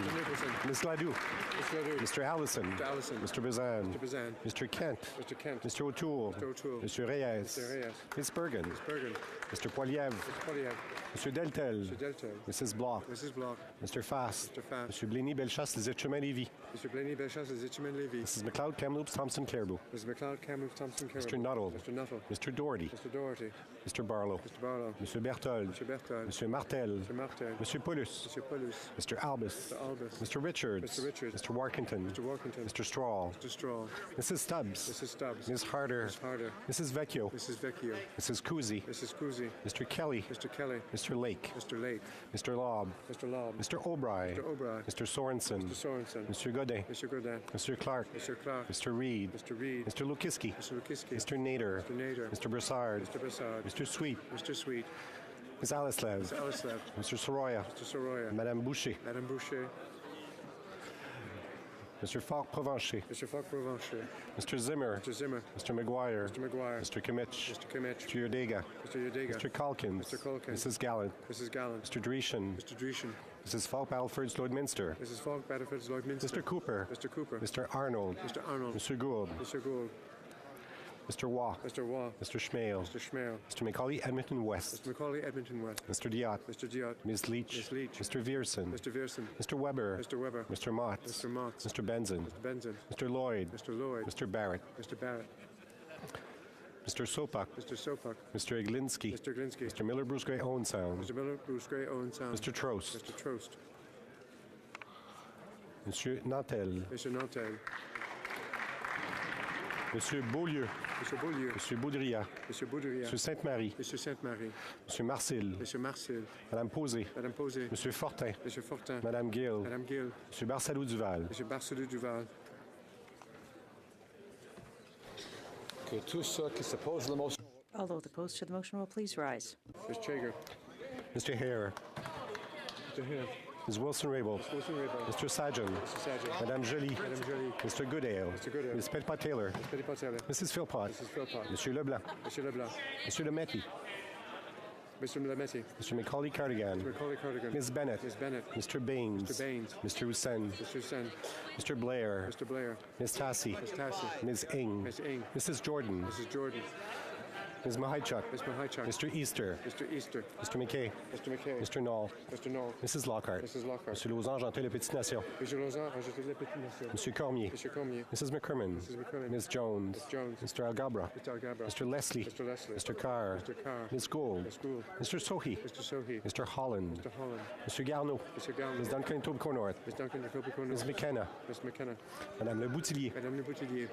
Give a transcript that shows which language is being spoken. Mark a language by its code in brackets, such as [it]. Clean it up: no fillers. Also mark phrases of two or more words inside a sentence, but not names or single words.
[en] Mr. Nicholson. Ms. Ladoux. Ms. Ladoux. Mr. Allison. Mr. Allison. Mr. Bazan. Mr. Bazan. Mr. Kent. Mr. Kent. Mr. O'Toole. Mr. O'Toole. Mr. Reyes. Mr. Reyes. Ms. Bergen. Ms. Bergen. Mr. Poilievre. Mr. Poilievre. Mr. Deltel. Mr. Deltel. Mrs. Bloch. Mrs. Bloch. Mr. Fast. Mr. Fast. Mr. Blaney Bellechasse, Les Etchemins-Lévis. Mr. Blaney Bellechasse, Les Etchemins-Lévis. Mrs. McLeod, Kamloops, Thompson, Caribou. Mrs. McLeod, Kamloops, Thompson, Caribou. Mr. Nuttall. Mr. Nuttall. Mr. Doherty. Mr. Doherty. Mr. Barlow. Mr. Barlow. Mr. Berthold. Mr. Berthold. Mr. Martel. Mr. Martel. Mr. Paulus. Mr. Paulus. Mr. Albus. Mr. Albus. Mr. Richards. Mr. Richards. Mr. Warkington. Mr. Warkington. Mr. Straw. Mr. Straw. Mrs. Stubbs. Mrs. Stubbs. Ms. Harder. Ms. Harder. Mrs. Vecchio. Mrs. Vecchio. Mrs. Cousy. Mrs. Cousy. Mr. Kelly. Mr. Kelly. Mr. Lake. Mr. Lake. Mr. Lobb. Mr. Lobb. Mr. O'Brien. Mr. O'Brien. Mr. Sorensen. Mr. Sorensen. Mr. Godin. Mr. Godin. Mr. Clark. Mr. Clark. Mr. Reed. Mr. Reed. Mr. Lukiski. Mr. Lukiski. Mr. Nader. Mr. Nader. Mr. Broussard. Mr. Broussard. Mr. Sweet. Mr. Sweet. Ms. Alislev. Mr. Alislev. Mr. Soroya. Mr. Soroya. [fr] Madame Boucher. Madame Boucher. [en] Mr. Falk-Provencher. Mr. Falk-Provencher. Mr. Zimmer. Mr. Zimmer. Mr. McGuire. Mr. McGuire. Mr. Kimmich. Mr. Kimmich. Mr. Yodega. Mr. Yodega. Mr. Calkins. Mr. Calkins. Mrs. Gallant. Mrs. Gallant. Mr. Dreeshen. Mr. Dreeshen. Mrs. Falk-Battleford's Lloydminster. Mrs. Falk-Battleford's Lloydminster. Mr. Cooper. Mr. Cooper. Mr. Arnold. Mr. Arnold. Mr. Gould. Mr. Gould. Mr. Waugh. Mr. Waugh. Mr. Schmale. Mr. Schmale. Mr. Macaulay Edmonton West. Mr. Macaulay Edmonton West. Mr. Diot. Mr. Diot. Ms. Leach. Ms. Leach. Mr. Vierson. Mr. Vierson. Mr. Weber. Mr. Weber. Mr. Motts. Mr. Motts. Mr. Benson. Mr. Benson. Mr. Lloyd. Mr. Lloyd. Mr. Barrett. Mr. Barrett. Mr. Sopak. Mr. Sopak. Mr. Iglinski. Mr. Glinsky. Mr. Miller Bruce Gray Owen Sound. Mr. Miller Bruce Gray Owen Sound. Mr. Trost. Mr. Trost. [fr] Monsieur Nantel. [en] Mr. Nantel. [fr] Monsieur Beaulieu. Monsieur Beaulieu. Monsieur Baudrillard. Monsieur Baudrillard. Monsieur Sainte-Marie. Monsieur Sainte-Marie. Monsieur Marcil. Monsieur Marcel. Madame Posé. Madame Posé. Monsieur Fortin. Monsieur Fortin. Madame Gill. Madame Gill. Monsieur Barsalou Duval. Monsieur Barcelou Duval. Que tous ceux qui s'opposent à la motion. [en] All those opposed to the motion will please rise. Mr. Chager. Mr. Hare. Mr. Hare. Ms. Wilson-Raybould. Mr. Wilson-Raybould. Mr. Sajan. Mr. Sajan. [fr] Madame Joly. Madame Joly. [en] Mr. Goodale. Mr. Goodale. Ms. Pellepot-Taylor. Mr. Pellepot-Taylor. Mrs. Philpott. Mrs. Philpott. [fr] Monsieur Leblanc. Monsieur Leblanc. Monsieur Lemetti. [en] Mr. Lametti. Mr. Macaulay Cardigan. Mr. Macaulay Cardigan. Ms. Bennett. Ms. Bennett. Mr. Baines. Mr. Baines. Mr. Hussein. Mr. Hussein. Mr. Blair. Mr. Blair. Ms. Tassi. Ms. Tassi. Ms. Ing. Ms. Ing. Mrs. Jordan. Mrs. Jordan. Ms. Mahichuk. Ms. Mahichuk. Mr. Easter. Mr. Easter. Mr. McKay. Mr. McKay. Mr. Knoll. Mr. Knoll. Mrs. Lockhart. Mrs. Lockhart. [fr] Monsieur Lausanne, Jean Le Petite Nation. Monsieur Lausanne, rajouter la petite nation. Monsieur Cormier. Monsieur Cormier. [en] Mrs. McCrimmon. Mrs. McCrimmon. Ms. Jones. Ms. Jones. Mr. Algabra. Mr. Algabra. Mr. Leslie. Mr. Leslie. Mr. Carr. Mr. Carr. Ms. Gould. Ms. Gould. Mr. Sohi. Mr. Sohi. Mr. Holland. Mr. Holland. Mr. Garneau. Mr. Garneau. Ms. Duncan Etobicoke North. Ms. Duncan Etobicoke Ms. North. McKenna. Ms. McKenna. [fr] Madame Le Boutillier. Madame Le Boutillier.